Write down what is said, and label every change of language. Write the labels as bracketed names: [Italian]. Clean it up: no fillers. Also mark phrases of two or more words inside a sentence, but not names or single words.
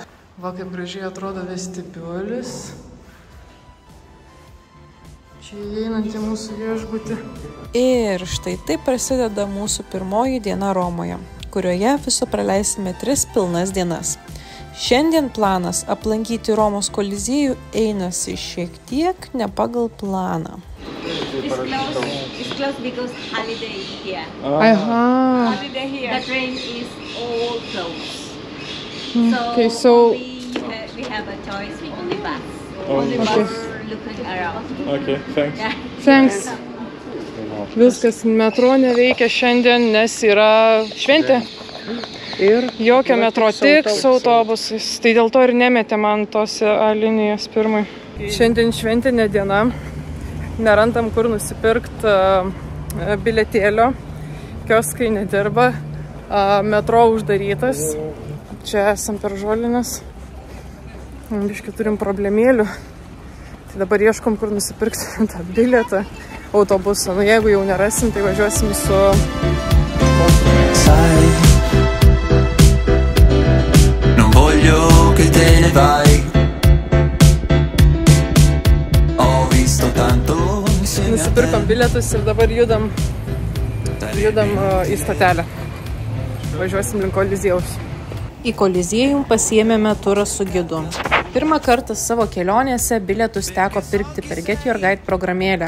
[Lithuanian] Va, kaip gražiai atrodo vestibiulis. Čia įeinantį mūsų viešbutį. Ir štai taip prasideda mūsų pirmoji diena Romoje, kurioje viso praleisime 3 pilnas dienas. Šiandien planas aplankyti Romos koliziejų einasi šiek tiek ne pagal planą. [English] It's closed because holiday here. Aha. Holiday here. The train is all closed. Okay, so we have a choice, only bus. Only bus looking around. Okay, thanks. Yeah. thanks. [Lithuanian] Viskas metro neveikia šiandien, nes yra šventė. Ir jokio metro, tik su autobusais. Tai dėl to ir nemetė man tos A linijos pirmai. Šiandien šventinė diena. Nerandam kur nusipirkti bilietėlio. Kioskai nedirba. Metro uždarytas. Čia esam per Žolinės. Biškai turim problemėlių. Tai dabar ieškom kur nusipirkti tą bilietą autobusą. Nu jeigu jau nerasim, tai važiuosim su... [Italian] Non voglio che te ne vai. Ho visto tanto. [Lithuanian] Nusipirkom bilietus ir dabar judam į stotelę. Važiuosim link Koliziejaus. Į Koliziejų pasiėmėme turą su gidu. Pirmą kartą savo kelionėse bilietus teko pirkti per Get Your Guide programėlę.